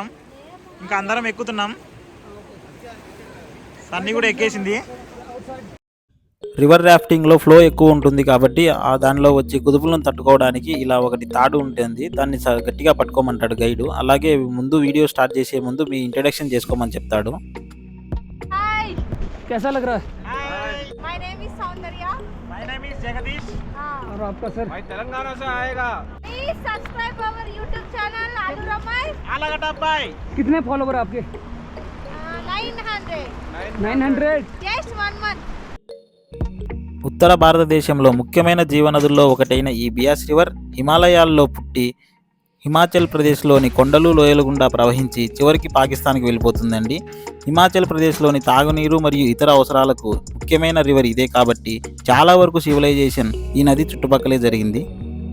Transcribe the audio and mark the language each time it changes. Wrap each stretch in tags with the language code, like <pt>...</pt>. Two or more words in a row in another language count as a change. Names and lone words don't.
<te>ఇంకా అందరం ఎక్కుతున్నాం. సన్నీ కూడా ఎక్కేసింది. రివర్ రాఫ్టింగ్లో ఫ్లో ఎక్కువ ఉంటుంది కాబట్టి దానిలో వచ్చే కుదుపులను తట్టుకోవడానికి ఇలా ఒకటి తాడు ఉంటుంది. దాన్ని గట్టిగా పట్టుకోమంటాడు గైడు. అలాగే ముందు</te> <en>video start</en> <te>చేసే ముందు మీ ఇంట్రడక్షన్ చేసుకోమని చెప్తాడు. హాయ్,</te> <hi>कैसा लग रहा है?</hi> <en>my name is Soundarya. my name is Jagadish.</en> <hi>और आपका सर? भाई तेलंगाना से आएगा.</hi> <en>please subscribe our YouTube channel</en> <te>ఆలూరు అమ్మాయి ఆలగడ్డ అబ్బాయి.</te> <hi>कितने फॉलोवर आपके? 900. 900.</hi> <en>just 1 month.</en> <te>ఉత్తర భారతదేశంలో ముఖ్యమైన జీవనదుల్లో ఒకటైన ఈ బియాస్ రివర్ హిమాలయాల్లో పుట్టి హిమాచల్ ప్రదేశ్లోని కొండలు లోయల గుండా ప్రవహించి చివరికి పాకిస్తాన్కి వెళ్ళిపోతుందండి. హిమాచల్ ప్రదేశ్లోని తాగునీరు మరియు ఇతర అవసరాలకు ముఖ్యమైన రివర్ ఇదే కాబట్టి చాలా వరకు సివిలైజేషన్ ఈ నది చుట్టుపక్కలే జరిగింది.</te>